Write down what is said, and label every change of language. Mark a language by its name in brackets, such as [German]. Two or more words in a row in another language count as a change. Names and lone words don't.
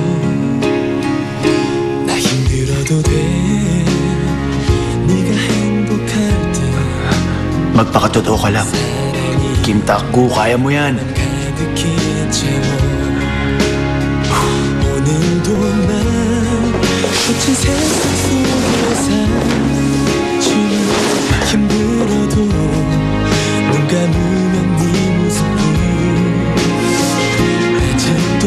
[Korean] 나 힘들어도 돼 네가 행복할 때 [Filipino] Magpakatotoo ka lang. Kim Tak-gu, kaya mo yan. [Korean] 가득히 채워 오늘도 난 거친 세상 속에서 힘들어도 눈 감으면 네 모습이 아직도